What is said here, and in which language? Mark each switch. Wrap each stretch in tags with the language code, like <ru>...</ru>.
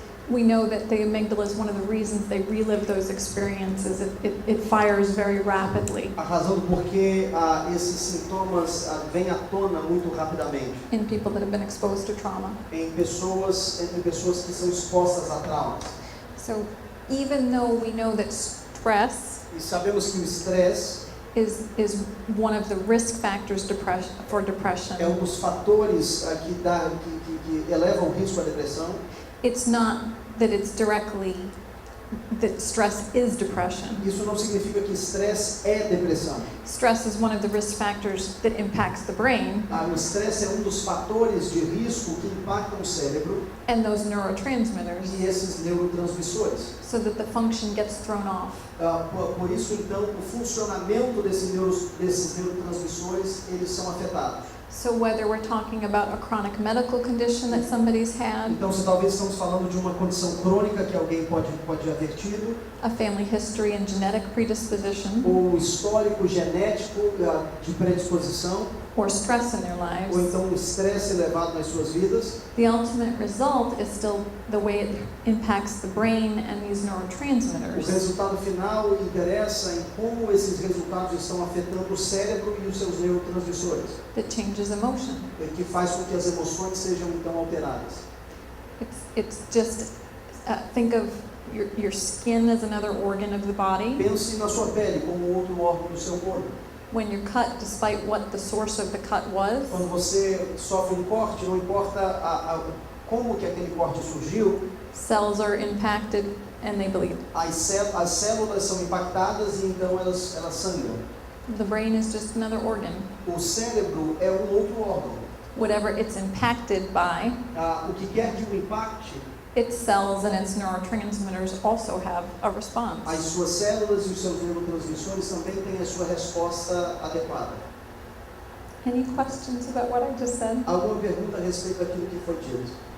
<en>we know that the amygdala is one of the reasons they relive those experiences. It fires very rapidly</en> <pt>a razão do porquê esses sintomas vêm à tona muito rapidamente</pt> <en>in people that have been exposed to trauma.</en> <pt>entre pessoas que são expostas a traumas.</pt> <en>So even though we know that stress</en> <pt>E sabemos que o estresse</pt> <en>is one of the risk factors for depression,</en> <pt>é dos fatores que elevam o risco à depressão.</pt> <en>it's not that it's directly that stress is depression.</en> <pt>Isso não significa que estresse é depressão.</pt> <en>Stress is one of the risk factors that impacts the brain</en> <pt>O estresse é dos fatores de risco que impactam o cérebro</pt> <en>and those neurotransmitters,</en> <pt>e esses neurotransmissores.</pt> <en>so that the function gets thrown off.</en> <pt>Por isso, então, o funcionamento desses neurotransmissores, eles são afetados.</pt> <en>So whether we're talking about a chronic medical condition that somebody's had,</en> <pt>Então, se talvez estamos falando de uma condição crônica que alguém pode haver tido,</pt> <en>a family history and genetic predisposition,</en> <pt>ou histórico genético de predisposição,</pt> <en>or stress in their lives,</en> <pt>ou então um estresse elevado nas suas vidas,</pt> <en>the ultimate result is still the way it impacts the brain and these</en> <pt>o</pt> <en>neurotransmitters</en> <pt>resultado final interessa em como esses resultados estão afetando o cérebro e os seus neurotransmissores,</pt> <en>that changes emotion.</en> <pt>que faz com que as emoções sejam então alteradas.</pt> <en>It's just, think of your skin as another organ of the body.</en> <pt>Pense na sua pele como outro órgão do seu corpo.</pt> <en>When you're cut, despite what the source of the cut was,</en> <pt>Quando você sofre um corte, não importa como que aquele corte surgiu,</pt> <en>cells are impacted and they bleed.</en> <pt>as células são impactadas e então elas sangram.</pt> <en>The brain is just another organ.</en> <pt>O cérebro é um outro órgão.</pt> <en>Whatever it's impacted by,</en> <pt>O que quer que o impacte,</pt> <en>its cells and its neurotransmitters also have a response.</en> <pt>as suas células e os seus neurotransmissores também têm a sua resposta adequada.</pt> <en>Any questions about what I just said?</en> <pt>Alguma pergunta a respeito daquilo que foi dito?</pt>